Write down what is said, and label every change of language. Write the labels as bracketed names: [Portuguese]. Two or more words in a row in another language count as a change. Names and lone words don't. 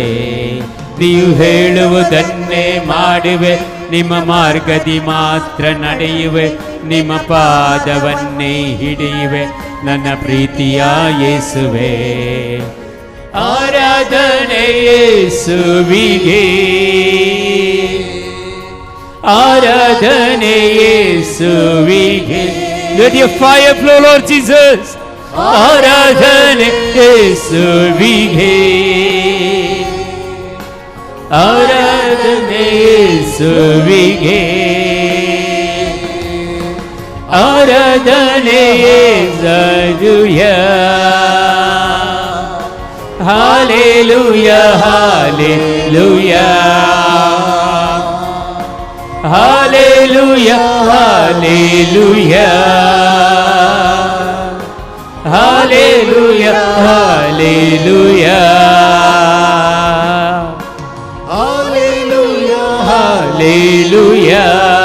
[Kannada] ನೀವು ಹೇಳುವುದನ್ನೇ ಮಾಡುವೆ, ನಿಮ್ಮ ಮಾರ್ಗದಿ ಮಾತ್ರ ನಡೆಯುವೆ, ನಿಮ್ಮ ಪಾದವನ್ನೇ ಹಿಡಿಯುವೆ ನನ್ನ ಪ್ರೀತಿಯ ಯೇಸುವೇ. ಆರಾಧನೆ ಯೇಸುವಿಗೆ, ಆರಾಧನೆ ಯೇಸುವಿಗೆ. [English] Let your fire flow, Lord Jesus. [Kannada] ಆರಾಧನೆ ಯೇಸುವಿಗೆ, ಆರಾಧನೆ ಯೇಸುವಿಗೆ, ಆರಾಧನೆ ಯೇಸುವಿಗೆ. [English] Hallelujah, hallelujah, hallelujah, hallelujah, hallelujah, hallelujah, hallelujah,